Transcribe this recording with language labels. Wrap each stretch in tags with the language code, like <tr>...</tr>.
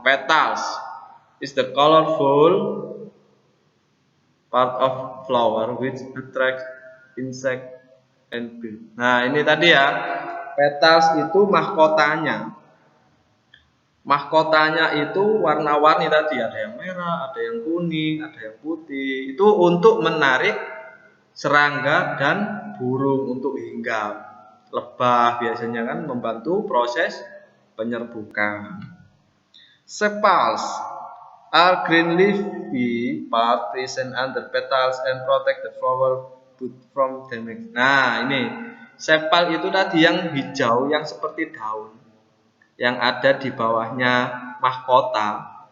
<en>Petals is the colorful part of flower which attracts insect and bee.</en> <id>Nah, ini tadi ya, petals itu mahkotanya. Mahkotanya itu warna-warni tadi, ada yang merah, ada yang kuning, ada yang putih. Itu untuk menarik serangga dan burung untuk hinggap. Lebah biasanya kan membantu proses penyerbukan.</id> <en>Sepals are green leafy part present under petals and protect the flower bud from damage.</en> <id>Nah, ini sepal itu tadi yang hijau yang seperti daun, yang ada di bawahnya mahkota.</id>